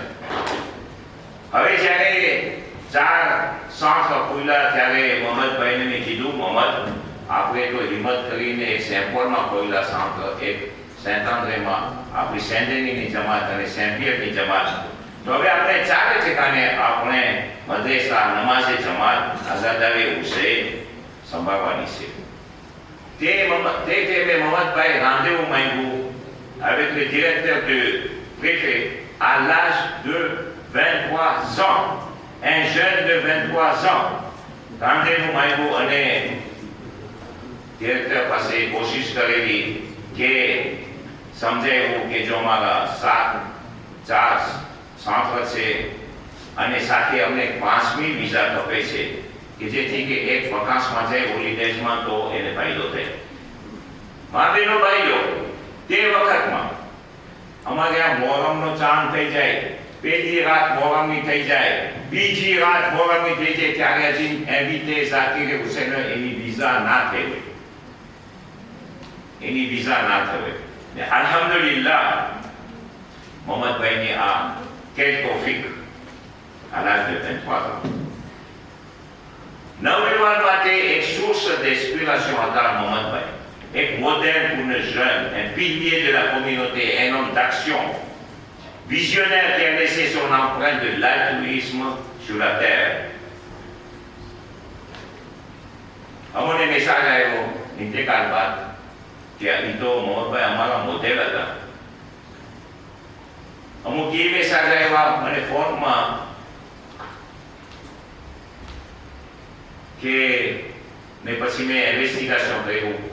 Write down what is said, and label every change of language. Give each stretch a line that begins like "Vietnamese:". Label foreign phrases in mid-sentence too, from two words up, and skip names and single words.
Gujarati: હવે જ્યારે 4 સંસ્થા ખોલ્યા ત્યારે મોહમ્મદભાઈને મેં કીધું, મોહમ્મદ આપણે તો હિંમત કરીને એક સેમ્પોરમાં ખોલ્યા સંસ્થા, એક સેન્ટાન્દ્રેમાં આપણી સેન્ડેનીની જમાત અને સેમ્પિયરની જમાત. તો હવે આપણે 4 ઠેકાણે આપણે મદ્રેસા, નમાઝે જમાત, આઝાદારે હુસૈન સંભાળવાની છે. તે મેં મોહમ્મદભાઈ rendez-vous માંગ્યું
French: avec le directeur de préfet à l'âge de 23 ans. Un jeune de 23 ans.
Gujarati: Rendez-vous માંગ્યું અને directeur પાસે કોશિશ કરેલી કે સમજાવ્યું કે જો મારા 4 સંસ્થા છે અને સાથે અમને 5મી વિઝા ખપે છે કે જેથી કે એક વકાસમાં જાય હોલિડેઝમાં તો એને ફાયદો થાય. મારા ભાઈઓ તે વખતમાં અમારે આ મોહરમનો ચાંદ થઈ જાય, પહેલી રાત મોહરમની થઈ જાય, બીજી રાત મોહરમની થઈ જાય ત્યારે હજી એવિતે ઝાકીર હુસૈન એની વિઝા ના થઈ હોય, એની વિઝા ના થઈ હોય. અલ્હમ્દુલિલ્લાહ મોહમ્મદભાઈની આ
French: quel tawfiq à l'âge de 23 ans.
Gujarati: નવયુવાન માટે એક
French: source d'inspiration
Gujarati: હતા મોહમ્મદભાઈ, એક
French: modèle pour nos jeunes, un pilier de la communauté, un homme d'action, visionnaire qui a laissé son empreinte de l'altruisme sur la terre.
Gujarati: અમને મેસેજ આવ્યો ઇન્તેકાલ બાદ કે આ તો મોહમ્મદભાઈ અમારા મોડેલ હતા. અમુક એ મેસેજ આવ્યા મને ફોનમાં કે ને પછી મેં ઇન્વેસ્ટિગેશન કર્યું.